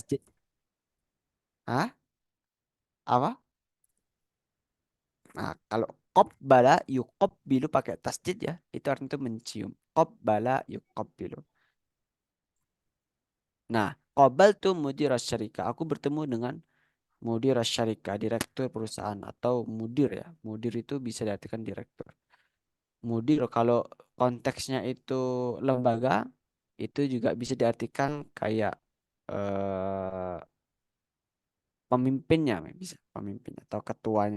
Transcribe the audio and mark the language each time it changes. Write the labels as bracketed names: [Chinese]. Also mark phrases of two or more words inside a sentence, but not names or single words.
[Indonesian] tasjid. Hah? Apa? Nah, kalau [Arabic] qabbala yuqabbilu [Indonesian] pakai tasjid ya, itu artinya itu mencium. [Arabic] Qabbala yuqabbilu. Nah, qabaltu mudir syarika. [Indonesian] Aku bertemu dengan [Arabic] mudir syarika, [Indonesian] direktur perusahaan atau mudir ya. Mudir itu bisa diartikan direktur. Mudir kalau konteksnya itu lembaga, itu juga bisa diartikan kayak eh, pemimpinnya, bisa pemimpinnya atau ketuanya.